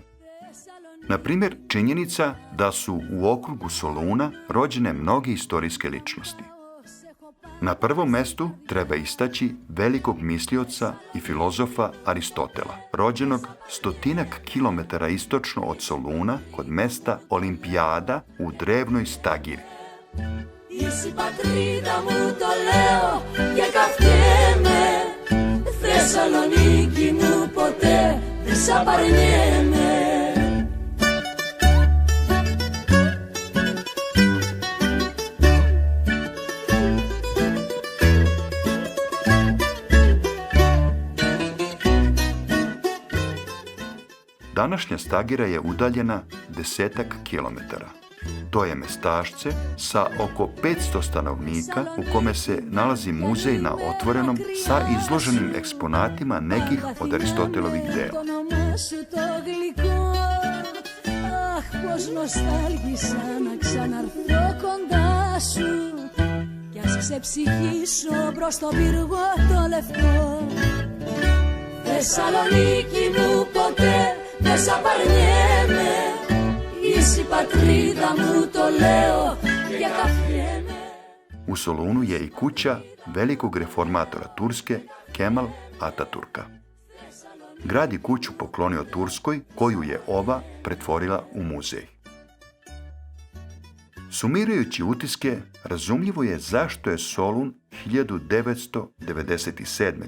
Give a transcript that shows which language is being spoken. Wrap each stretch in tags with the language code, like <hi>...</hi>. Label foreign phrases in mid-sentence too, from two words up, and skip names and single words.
<sr>Na primjer, činjenica da su u okrugu Soluna rođene mnoge istorijske ličnosti. Na prvom mestu treba istaći velikog mislioca i filozofa Aristotela, rođenog 100 kilometara istočno od Soluna kod mesta Olimpijada u drevnoj Stagiri.</sr> <el>Είσαι η πατρίδα μου, το λέω και καυτιέμαι. Θεσσαλονίκη μου, ποτέ δεν σ' απαρνιέμαι.</el> <sr>Današnja Stagira je udaljena 10 kilometara. To je mestašce sa oko 500 stanovnika u kome se nalazi muzej na otvorenom sa izloženim eksponatima nekih od Aristotelovih dela.</sr> <el>Θεσσαλονίκη μου, ποτέ δεν σ' απαρνιέμαι. Είσαι η πατρίδα μου, το λέω και καυτιέμαι.</el> <sr>U Solunu je i kuća velikog reformatora Turske Kemal Ataturka. Grad je kuću poklonio Turskoj, koju je ova pretvorila u muzej. Sumirajući utiske, razumljivo je zašto je Solun 1997.</sr>